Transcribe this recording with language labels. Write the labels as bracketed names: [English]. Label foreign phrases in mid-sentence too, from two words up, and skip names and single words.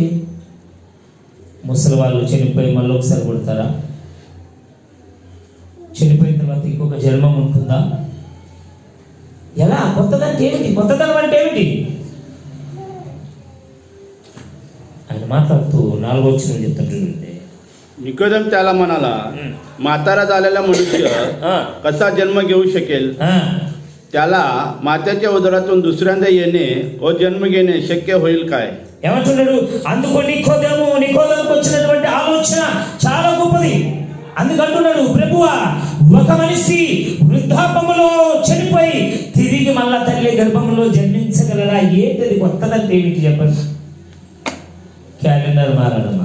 [Telugu] ముసలి వాళ్ళు చనిపోయి మళ్ళీ ఒకసారి పుడతారా? చనిపోయిన తర్వాత ఇంకొక జన్మం ఉంటుందా? ఎలా? కొత్తదంటే ఏమిటి? కొత్తదనం అంటే ఏమిటి? ఆయన माట్లాడుతూ 4వ వచనం చెప్తాడు చూడండి. [Marathi] निकोदेम त्याला म्हणाला, म्हातारा झालेला मनुष्य कसा जन्म घेऊ शकेल? त्याला मातेच्या उदरातून दुसऱ्यांदा येणे व जन्म घेणे शक्य होईल काय? [Telugu] ఏమంటున్నాడు? అందుకు నికోదేముకు వచ్చినటువంటి ఆలోచన చాలా గొప్పది. అందుకంటున్నాడు, ప్రభువా, ఒక మనిషి వృద్ధాపములో చనిపోయి తిరిగి మళ్ళా తల్లి గర్భంలో జన్మించగలరా? ఏంటది కొత్తదంటే ఏమిటి చెప్పండి? క్యాలెండర్ మారడమా?